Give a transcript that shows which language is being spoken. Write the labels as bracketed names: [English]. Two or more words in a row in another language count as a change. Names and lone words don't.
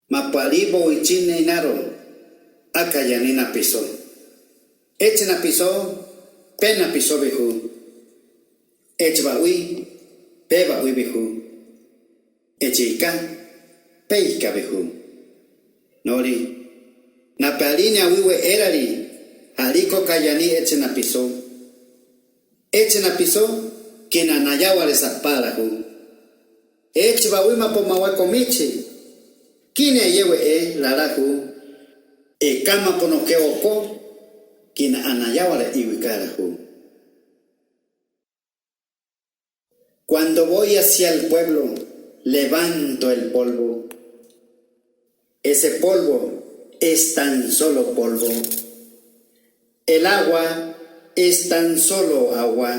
[Central Tarahumara] mapalibo ichine inaro, akayanina piso. Echena piso, pena piso behu. Echba ui, peba ui behu. Echika, peika behu. Nori, napalinia wiwe erari, haliko kayani echena piso. Echena piso, kina nayawale saparahu. Echba ui mapomawako michi. Kine yewe larahu. Kama ponoke oko, kina anayawale iwikarahu. [Spanish] Cuando voy hacia el pueblo, levanto el polvo. Ese polvo es tan solo polvo. El agua es tan solo agua.